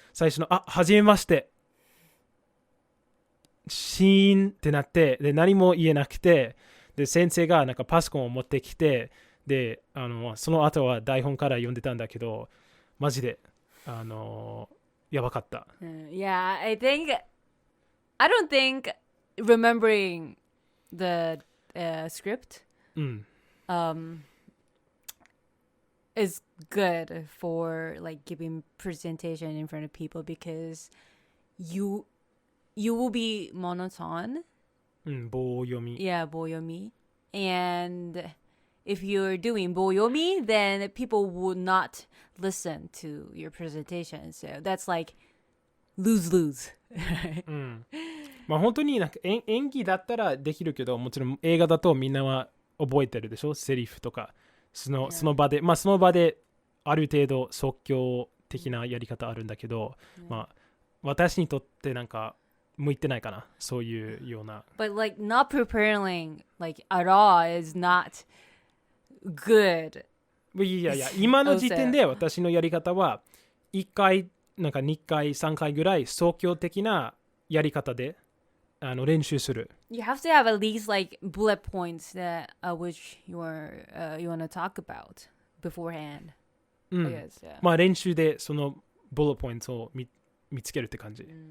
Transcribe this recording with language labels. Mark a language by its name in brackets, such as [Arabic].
[Japanese] 最初の初めましてシーンってなって、で何も言えなくて、で先生がなんかパソコンを持ってきて、でその後は台本から読んでたんだけど、マジでやばかった。 [English] Yeah, I don't think remembering the script is good for like giving presentation in front of people, because you you will be monotone. [Japanese] 棒読み。 [English] Yeah, 棒読み. And if you're doing 棒読み, then people would not listen to your presentation. So that's like lose-lose. [Japanese] まあ本当になんか演技だったらできるけど、もちろん映画だとみんなは覚えてるでしょ、セリフとか。その場で、まあその場である程度即興的なやり方あるんだけど、まあ私にとってなんか向いてないかな、そういうような。 [English] But like not preparing like at all is not good. [Japanese] いや今の時点で私のやり方は1回なんか2回3回ぐらい即興的なやり方で練習する。 [English] You have to have at least like bullet points that which you want to talk about beforehand. I guess, yeah. [Japanese] まあ練習でそのブルットポイントを見つけるって感じ。